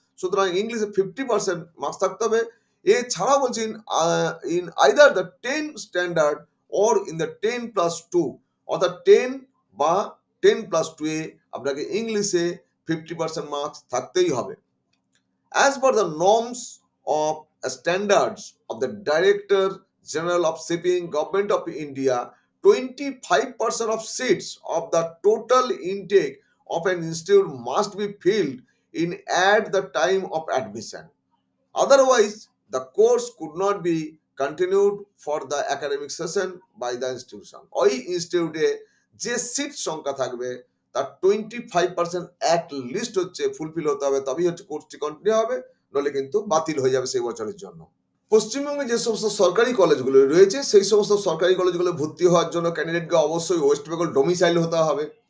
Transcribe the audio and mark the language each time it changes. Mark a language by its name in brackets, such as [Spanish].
[Bangla] সুতরাং ইংলিশে 50% মার্কস থাকতে হবে। এছাড়াও বলছি [English] in either the 10 standard or in the 10+2, [Bangla] অর্থাৎ 10 বা 10+2 এ আপনাকে ইংলিশে 50% মার্কস থাকতেই হবে। [English] As per the norms of standards of the Director General of Shipping, Government of India, 25% of seats of the total intake of an institute must be filled in at the time of admission. Otherwise, the course could not be continued for the academic session by the institution. [Bangla] ওই ইনস্টিটিউটে যে seat সংখ্যা থাকবে তার 25% at least হচ্ছে fulfil হতে হবে, তবেই হচ্ছে কোর্সটি কন্টিনিউ হবে, নলে কিন্তু বাতিল হয়ে যাবে সেই বছরের জন্য। পশ্চিমবঙ্গে যে সমস্ত সরকারি কলেজগুলো রয়েছে সেই সমস্ত সরকারি কলেজগুলো ভর্তি হওয়ার জন্য ক্যান্ডিডেটকে অবশ্যই ওয়েস্ট বেঙ্গল ডোমিসাইল হতে হবে।